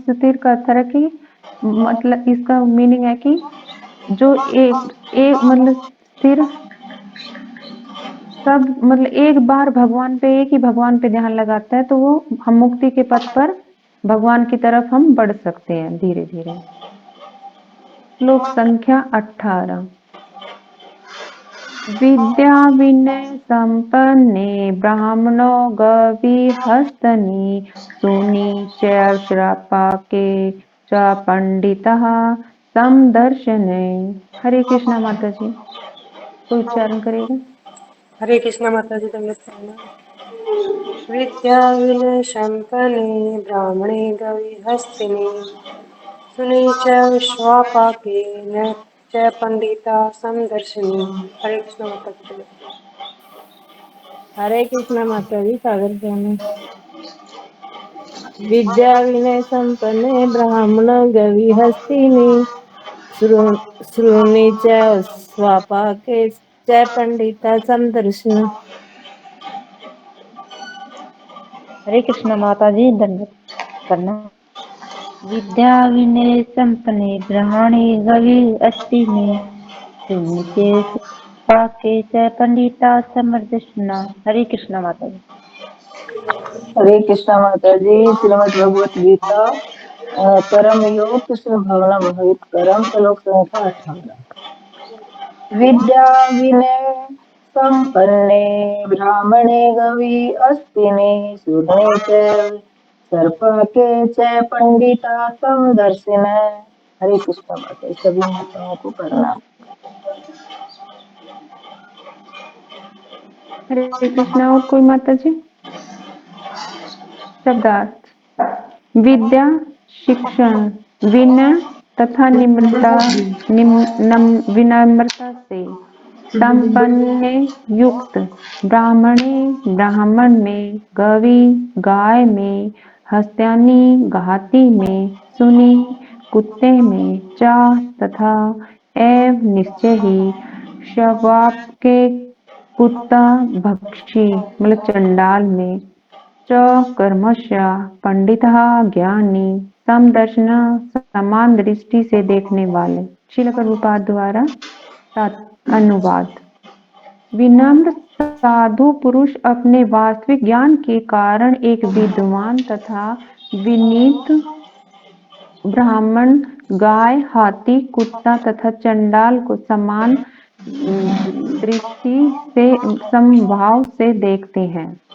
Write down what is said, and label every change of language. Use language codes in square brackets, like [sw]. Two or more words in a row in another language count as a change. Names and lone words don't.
[hi] सुस्थिर का अर्थ है कि मतलब इसका मीनिंग है कि जो एक मतलब स्थिर सब मतलब एक बार एक ही भगवान पे ध्यान लगाता है, तो वो हम मुक्ति के पथ पर भगवान की तरफ हम बढ़ सकते हैं धीरे धीरे। श्लोक संख्या 18। [sa] विद्या विनय संपन्ने ब्राह्मणो गविहस्तनि सुनीचैर्श्रापाके च पंडितः समदर्शने। [hi] हरे कृष्णा माता जी, कोई उच्चारण करेगा? हरे कृष्णा माता जी, दंडवत प्रणाम। [sa] विद्या विनय संपन्ने ब्राह्मणे गविहस्तिनि सुनी च विश्वापाके न च पंडिता समदर्शिनी। [hi] हरे कृष्णा माता जी, दंडवत प्रणाम। हरे कृष्णा माता जी, सागर जाने। [sa] विद्या विनय संपन्ने ब्राह्मण गवि हस्तिनि श्रुणी च स्वापाके च पंडिता समदर्शिन। [hi] हरे कृष्ण माता जी, दंडवत प्रणाम। [sa] विद्या विनय संपन्ने ब्राह्मणे गवि अस्तिनि सुनीते पाके च पंडिता समदर्शिना। [hi] हरे कृष्ण माता जी। हरे कृष्णा माता जी। श्रीमद् भगवत गीता कर्म योग कृष्ण भावना भावित कर्म श्लोक संख्या 18। [sa] विद्या विनय संपन्ने ब्राह्मणे गवी अस्तिने शूद्रे च सर्पके च पंडिता समदर्शिन। [hi] हरे कृष्ण माता, सभी माताओं को प्रणाम। हरे कृष्णा। और कोई माता जी? शब्दार्थ: विद्या शिक्षण, विनय तथा विनम्रता से संपन्न युक्त, ब्राह्मणे ब्राह्मण में, गवी गाय में, हस्त्यानी घाती में, सुनी कुत्ते में, चा तथा एव निश्चय ही, शवाप के कुत्ता भक्षी मतलब चंडाल में, च कर्मशः पंडितः ज्ञानी, समदर्शन समान दृष्टि से देखने वाले। श्रील प्रभुपाद द्वारा अनुवाद: विनम्र साधु पुरुष अपने वास्तविक ज्ञान के कारण एक विद्वान तथा विनीत ब्राह्मण गाय, हाथी, कुत्ता तथा चंडाल को समान दृष्टि से समभाव से देखते हैं।